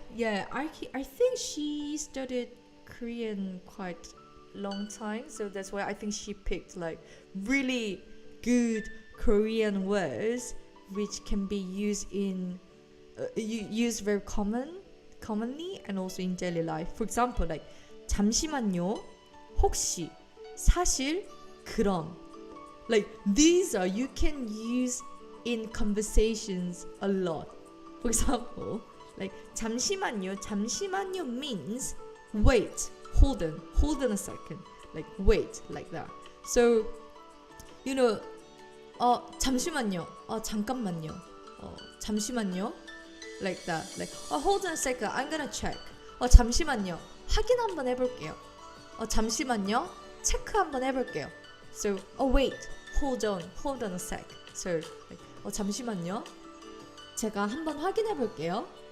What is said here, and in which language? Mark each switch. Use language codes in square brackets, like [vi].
[en] Yeah, I think she studied Korean quite long time, so that's why I think she picked like really good Korean words which can be used in used very commonly and also in daily life. For example, like 잠시만요, 혹시, 사실, 그럼. Like these are you can use in conversations a lot. For example, like 잠시만요 means wait, hold on a second, like wait, like that. [ko] So 잠시만요, 잠깐만요, 잠시만요, [en] like that. Like hold on a second, I'm gonna check. [ko] 잠시만요, 확인 한번 해볼게요. 잠시만요, 체크 한번 해볼게요. [en] So wait, hold on a sec. [ko] So like 잠시만요, 제가 한번 확인해볼게요.